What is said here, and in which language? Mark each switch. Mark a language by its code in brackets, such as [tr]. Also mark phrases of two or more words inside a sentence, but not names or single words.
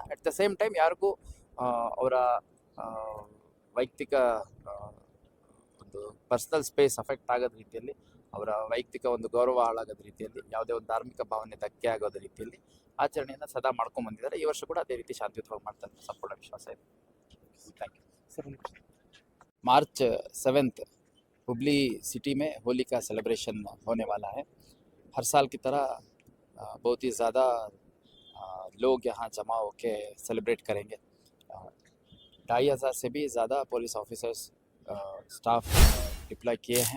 [en] at the same time [kn] ಯಾರಿಗೂ ಅವರ ವೈಯಕ್ತಿಕ ಒಂದು [en] personal space affect [kn] ಆಗೋದ ರೀತಿಯಲ್ಲಿ, ಅವರ ವೈಯಕ್ತಿಕ ಒಂದು ಗೌರವ ಹಾಳಾಗೋದ ರೀತಿಯಲ್ಲಿ, ಯಾವುದೇ ಒಂದು ಧಾರ್ಮಿಕ ಭಾವನೆ ಧಕ್ಕೆ ಆಗೋದ ರೀತಿಯಲ್ಲಿ ಆಚರಣೆಯನ್ನು ಸದಾ ಮಾಡ್ಕೊಂಡ್ಬಂದಿದ್ದಾರೆ. ಈ ವರ್ಷ ಕೂಡ ಅದೇ ರೀತಿ ಶಾಂತಿಯುತವಾಗಿ ಮಾಡ್ತಾರೆ ಅಂತ ಸಂಪೂರ್ಣ ವಿಶ್ವಾಸ ಇದೆ. [en] thank you. [hi] मार्च 7 हुबली सिटी में होली का सेलिब्रेशन होने वाला है. हर साल की तरह बहुत ही ज़्यादा लोग यहाँ जमा होकर सेलिब्रेट करेंगे. 2,500 से भी ज़्यादा [en] police officers staff deploy [hi] किए हैं.